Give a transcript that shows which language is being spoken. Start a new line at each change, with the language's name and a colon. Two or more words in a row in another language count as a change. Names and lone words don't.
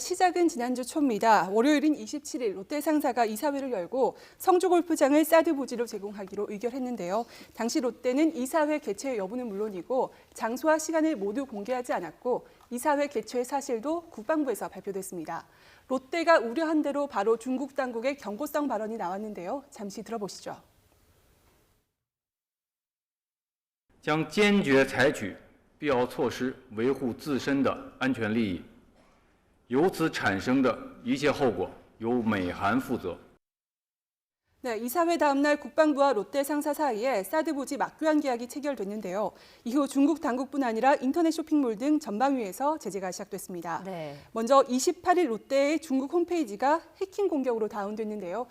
Korean: 시작은 지난주 초입니다. 월요일인 27일 롯데 상사가 이사회를 열고 성주골프장을 사드 부지로 제공하기로 의결했는데요. 당시 롯데는 이사회 개최 여부는 물론이고 장소와 시간을 모두 공개하지 않았고 이사회 개최 사실도 국방부에서 발표됐습니다. 롯데가 우려한 대로 바로 중국 당국의 경고성 발언이 나왔는데요. 잠시 들어보시죠.
Chinese: 将坚决采取必要措施维护自身的安全利益，由此产生的一切后果由美韩负责。
Korean: 네, 이사회 다음 날 국방부와 롯데 상사 사이에 사드 부지 막교환 계약이 체결됐는데요. 이후 중국 당국뿐 아니라 인터넷 쇼핑몰 등 전방위에서 제재가 시작됐습니다. 네. 먼저 28일 롯데의 중국 홈페이지가 해킹 공격으로 다운됐는데요.